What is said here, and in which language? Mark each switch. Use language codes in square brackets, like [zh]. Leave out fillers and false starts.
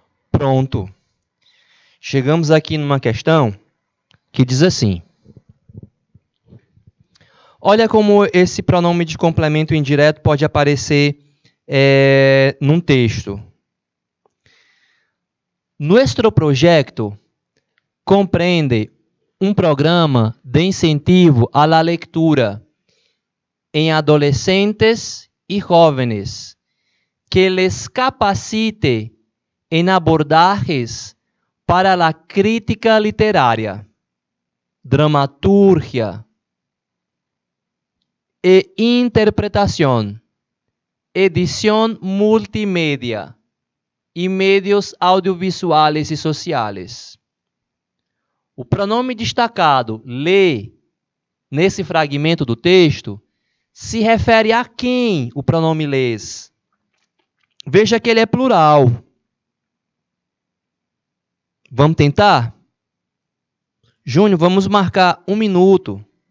[pt] Pronto. Chegamos aqui numa questão que diz assim. Olha como esse pronome de complemento indireto pode aparecer num texto. [es] Nuestro proyecto comprende un programa de incentivo a la lectura en adolescentes y jóvenes que les capacite en abordajes para la crítica literaria, dramaturgia e interpretación, edición multimedia e medios audiovisuais e sociais. [pt] O pronome destacado lê nesse fragmento do texto se refere a quem o pronome lês. Veja que ele é plural. Vamos tentar? Júnior, vamos marcar 1 minuto.